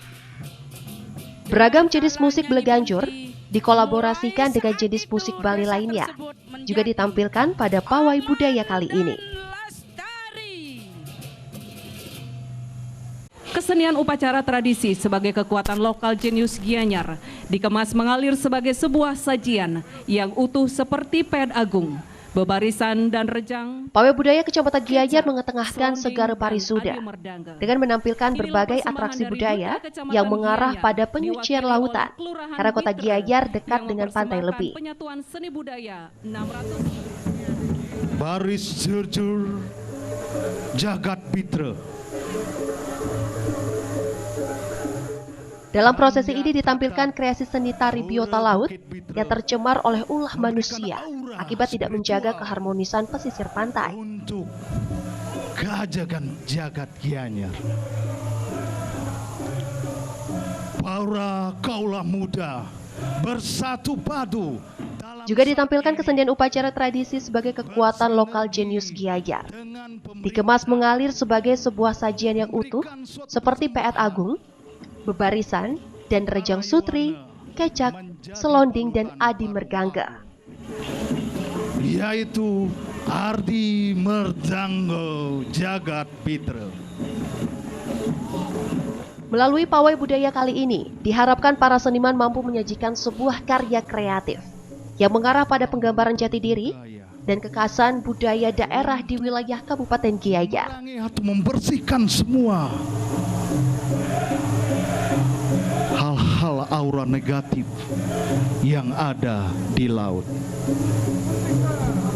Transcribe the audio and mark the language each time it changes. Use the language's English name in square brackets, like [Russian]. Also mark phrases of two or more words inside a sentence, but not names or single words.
[Indonesian] Beragam jenis musik Beleganyur dikolaborasikan dengan jenis musik Bali lainnya, juga ditampilkan pada pawai budaya kali ini. Kesenian upacara tradisi sebagai kekuatan lokal jenius Gianyar dikemas mengalir sebagai sebuah sajian yang utuh seperti ped agung, bebarisan dan rejang. Pawai budaya Kecamatan Gianyar mengetengahkan segara parisuda dengan menampilkan berbagai atraksi budaya yang mengarah pada penyucian lautan, karena kota Gianyar dekat dengan pantai Lebi. Baris jujur jagat pitra. Dalam prosesi ini ditampilkan kreasi seni tari biota laut yang tercemar oleh ulah manusia akibat tidak menjaga keharmonisan pesisir pantai. Untuk keajakan jagat Gianyar, para kaulah muda bersatu padu. Juga ditampilkan kesenian upacara tradisi sebagai kekuatan lokal jenius Gianyar. Dikemas mengalir sebagai sebuah sajian yang utuh seperti peet agung, bebarisan, dan rejang sutri, kecak, selonding, dan adi mergangga. Yaitu Ardi Merdanggo Jagat Pitra. Melalui pawai budaya kali ini, diharapkan para seniman mampu menyajikan sebuah karya kreatif yang mengarah pada penggambaran jati diri dan kekhasan budaya daerah di wilayah Kabupaten Gianyar. Atau membersihkan semua hal-hal aura negatif yang ada di laut.